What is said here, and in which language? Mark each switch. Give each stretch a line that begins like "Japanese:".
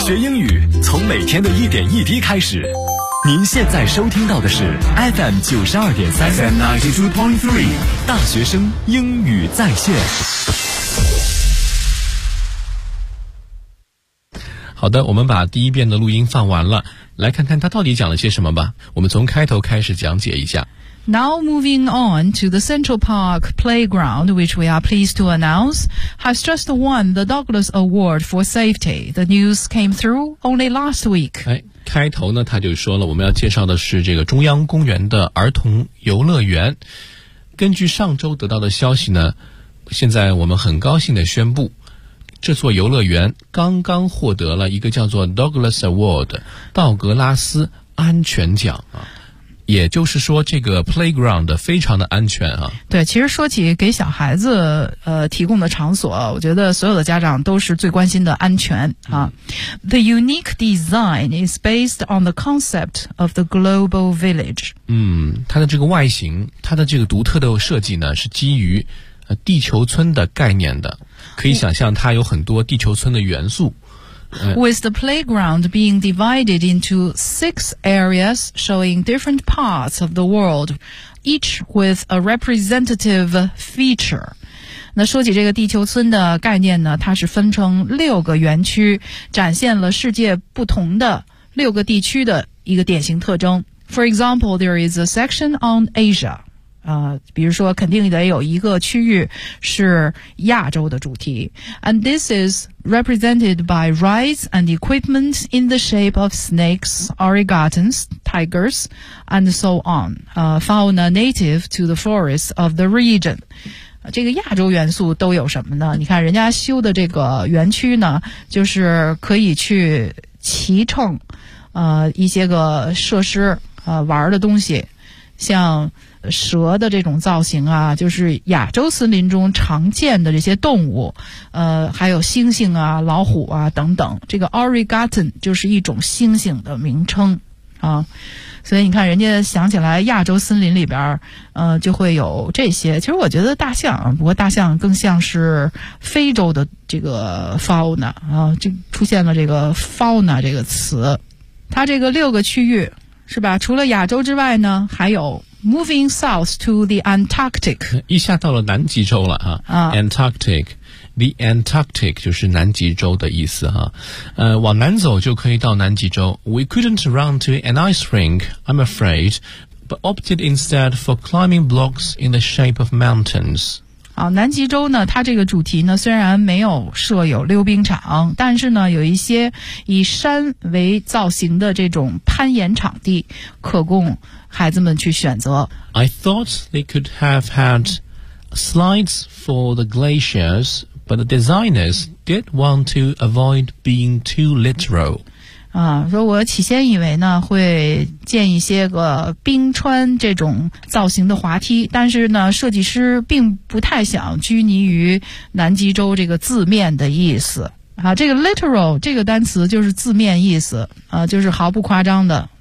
Chinese: 学英语从每天的一点一滴开始。您现在收听到的是 FM92.3 FM92.3 大学生英语在线。好的，我们把第一遍的录音放完了，来看看他到底讲了些什么吧。我们从开头开始讲解一下。
English: Now moving on to the Central Park Playground, which we are pleased to announce, has just won the Douglas Award for Safety. The news came through only last week.
Chinese: 开头呢，他就说了，我们要介绍的是这个中央公园的儿童游乐园。根据上周得到的消息呢，现在我们很高兴地宣布这座游乐园刚刚获得了一个叫做 Douglas Award 道格拉斯安全奖啊，也就是说这个 playground 非常的安全啊。对，其实说起给小孩子提供的场所，我觉得所有的家长都是最关心的安全啊。
English: The unique design is based on the concept of the global village.
Chinese: 它的这个外形，它的这个独特的设计呢，是基于地球村的概念的，可以想象它有很多地球村的元素。
English: With the playground being divided into 6 areas showing different parts of the world, each with a representative feature.
Chinese: 那说起这个地球村的概念呢，它是分成6个园区，展现了世界不同的6个地区的一个典型特征。
English: For example, there is a section on Asia.
Chinese: 比如说肯定得有一个区域是亚洲的主题。
English: And this is represented by rides and equipment in the shape of snakes, origatons, tigers, and so on. Fauna native to the forests of the region.
Chinese: 这个亚洲元素都有什么呢？你看人家修的这个园区呢，就是可以去骑乘一些个设施玩的东西，像蛇的这种造型啊，就是亚洲森林中常见的这些动物，还有猩猩啊、老虎啊等等。这个 origaton 就是一种猩猩的名称啊，所以你看人家想起来亚洲森林里边，就会有这些。其实我觉得大象，不过大象更像是非洲的这个 fauna 啊，就出现了这个 fauna 这个词。它这个6个区域是吧？除了亚洲之外呢，还有。
English: Moving south to the Antarctic.
Chinese: 一下到了南极洲了啊。Antarctic. The Antarctic 就是南极洲的意思啊。往南走就可以到南极洲。
English: We couldn't run to an ice rink, I'm afraid, but opted instead for climbing blocks in the shape of mountains.
Chinese: 南极洲呢，它这个主题呢，虽然没有设有溜冰场，但是呢，有一些以山为造型的这种攀岩场地可供孩子们去选择。
English: I thought they could have had slides for the glaciers, but the designers did want to avoid being too literal.
Chinese: 说我起先以为呢会建一些个冰川这种造型的滑梯，但是呢设计师并不太想拘泥于南极洲这个字面的意思。这个 literal 这个单词就是字面意思，就是毫不夸张的。